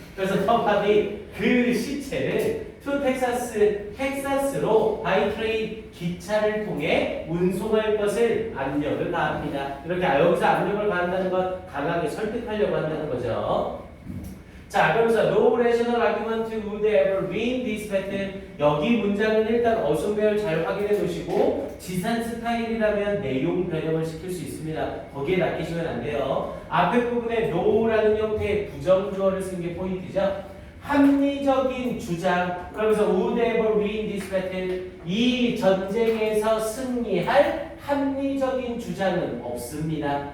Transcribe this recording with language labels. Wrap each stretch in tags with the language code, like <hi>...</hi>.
<ko>그래서 더 바디, 그 시체를 to 텍사스로</ko> <en>by train,</en> <ko>기차를 통해 운송할 것을 압력을 가합니다. 이렇게 여기서 압력을 가한다는 건 강하게 설득하려고 한다는 거죠. 자, 그러면서</ko> <en>no rational argument would ever win this battle.</en> <ko>여기 문장은 일단 어순배열 잘 확인해 놓으시고 지산 스타일이라면 내용 변형을 시킬 수 있습니다. 거기에 낚이시면 안 돼요. 앞에 부분에 no라는 형태의 부정주어를 쓴 게 포인트죠. 합리적인 주장, 그러면서</ko> <en>would ever win this battle,</en> <ko>이 전쟁에서 승리할 합리적인 주장은 없습니다.</ko>